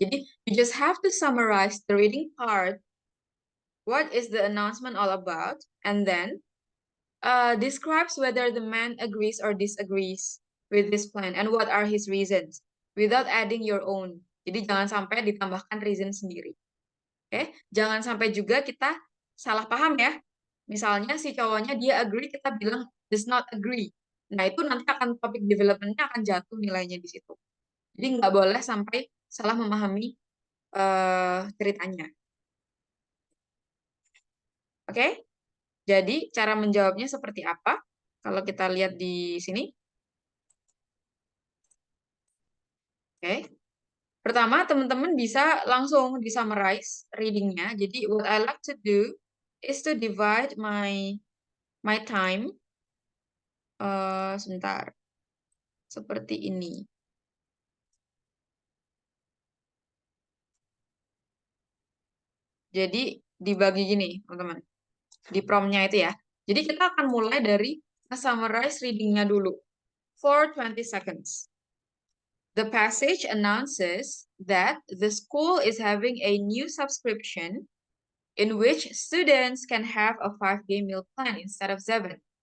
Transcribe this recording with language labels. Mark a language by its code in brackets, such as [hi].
[en] Jadi, you just have to summarize the reading part. What is the announcement all about? And then, describes whether the man agrees or disagrees with this plan and what are his reasons without adding your own. [id] Jadi jangan sampai ditambahkan reason sendiri. Oke, jangan sampai juga kita salah paham ya. Misalnya si cowoknya dia agree, kita bilang [en] does not agree. [id] Nah, itu nanti akan topik development-nya akan jatuh nilainya di situ. Jadi nggak boleh sampai salah memahami ceritanya. Oke? Jadi cara menjawabnya seperti apa? Kalau kita lihat di sini. Oke. Pertama, teman-teman bisa langsung di-summarize reading-nya. [en] Jadi, what I like to do is to divide my time. [id] Sebentar. Seperti ini. Jadi, dibagi gini, teman-teman. Di prompt-nya itu ya. Jadi, kita akan mulai dari summarize reading-nya dulu. [en] For 20 seconds. The passage announces that the school is having a new subscription in which students can have a 5-day meal plan instead of 7.